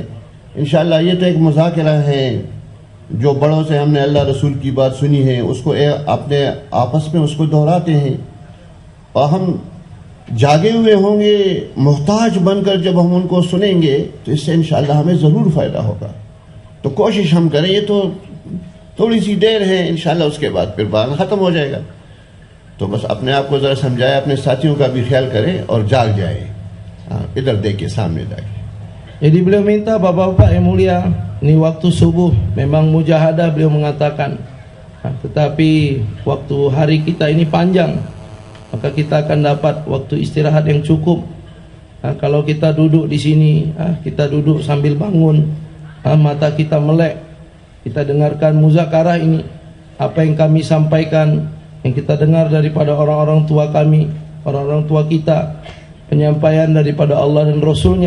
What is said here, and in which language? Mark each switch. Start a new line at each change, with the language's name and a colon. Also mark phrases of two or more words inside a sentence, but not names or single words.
Urdu: انشاءاللہ یہ تو ایک مذاکرہ ہے، جو بڑوں سے ہم نے اللہ رسول کی بات سنی ہے اس کو اپنے آپس میں اس کو دہراتے ہیں، اور ہم جاگے ہوئے ہوں گے محتاج بن کر جب ہم ان کو سنیں گے تو اس سے انشاءاللہ ہمیں ضرور فائدہ ہوگا. تو کوشش ہم کریں، یہ تو تھوڑی سی دیر ہے، انشاءاللہ اس کے بعد پھر بات ختم ہو جائے گا. تو بس اپنے آپ کو ذرا سمجھائے، اپنے ساتھیوں کا بھی خیال کرے اور جاگ جائے. ادھر دیکھیں، سامنے دیکھیں.
Malay: Jadi beliau minta bapak-bapak yang mulia, ini waktu subuh memang mujahadah beliau mengatakan, tetapi waktu hari kita ini panjang, maka kita akan dapat waktu istirahat yang cukup. Kalau kita duduk di sini, kita duduk sambil bangun, mata kita melek, kita dengarkan muzakarah ini, apa yang kami sampaikan, yang kita dengar daripada orang-orang tua kami, orang-orang tua kita, penyampaian daripada Allah dan Rasulnya.